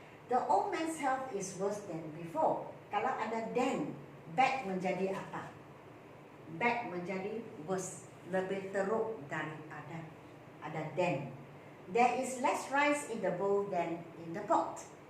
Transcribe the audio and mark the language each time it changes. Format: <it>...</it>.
<en>The old man's health is worse than before.</en> <ms>Kalau ada then, bad menjadi apa? Bad menjadi worse, lebih teruk daripada ada then.</ms> <en>There is less rice in the bowl than in the pot.</en>